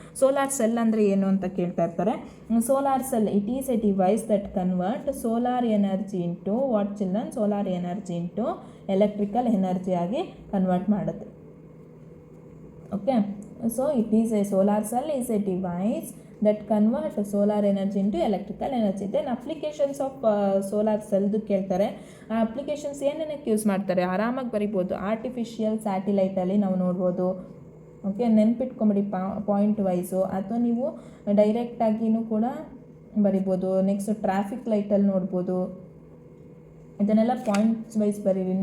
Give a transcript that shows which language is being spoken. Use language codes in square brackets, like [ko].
[kn] Solar cell ಅಂದರೆ ಏನು ಅಂತ ಕೇಳ್ತಾ ಇರ್ತಾರೆ. Solar cell, [en] it is a device that convert solar energy into what children, [kn] solar energy into electrical energy ಆಗಿ convert ಮಾಡುತ್ತೆ. [en] Okay, so it is a solar cell is a device that convert solar energy into electrical energy. Then applications of solar cellದು ಕೇಳ್ತಾರೆ. [kn] ಆ applications ಏನೇನಕ್ಕೆ use ಮಾಡ್ತಾರೆ ಆರಾಮಾಗಿ ಬರಿಬೋದು. Artificial ಸ್ಯಾಟಿಲೈಟಲ್ಲಿ ನಾವು ನೋಡ್ಬೋದು. Okay, ನೆನ್ಪಿಟ್ಕೊಂಬಿಡಿ point wise, ಅಥವಾ ನೀವು ಡೈರೆಕ್ಟಾಗಿಯೂ ಕೂಡ ಬರಿಬೋದು. ನೆಕ್ಸ್ಟ್ ಟ್ರಾಫಿಕ್ ಲೈಟಲ್ಲಿ ನೋಡ್ಬೋದು. ಇದನ್ನೆಲ್ಲ ಪಾಯಿಂಟ್ಸ್ ವೈಸ್ ಬರೀರಿ.